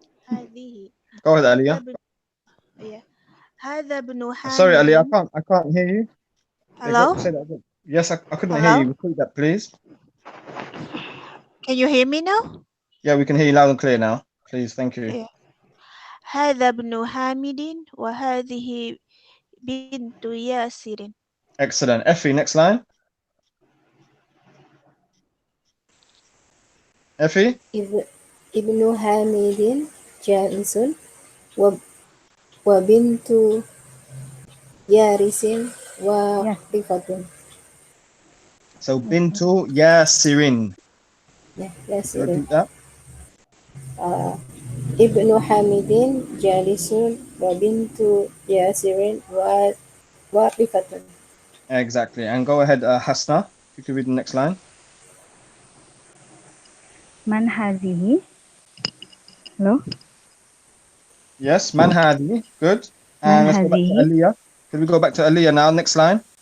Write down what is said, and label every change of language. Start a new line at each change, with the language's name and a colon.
Arabic: هذه.
English: Go ahead, Aliyah.
Arabic: Yeah. هذا ابن
English: Sorry, Ali,
Arabic: حامد.
English: I can't hear you. Yeah, Hello? say that again. Yes, I couldn't hear you. Repeat that, please. Can you hear me now? Yeah, we can hear you loud and clear now. Please, thank you. Yeah.
Arabic: هذا ابن حامد وهذه بنت ياسر.
English: Excellent. Effie, next line. Effie?
Arabic: ابن حميد جالس وبنت يارس
English: Yes.
Arabic: واقفة.
English: So,
Arabic: Bintu Yasirin. ياسر.
English: Repeat that.
Arabic: ابن حميد جالس وبنت ياسر واقفة.
English: Exactly. And go ahead, Hasna. If you could read the next line.
Arabic: Man hazihi?
English: Hello? Yes,
Arabic: Manhadi.
English: Good.
Arabic: Man
English: And let's go back to
Arabic: hazihi?
English: Aliyah. Could we go back to Aliyah now? Next line.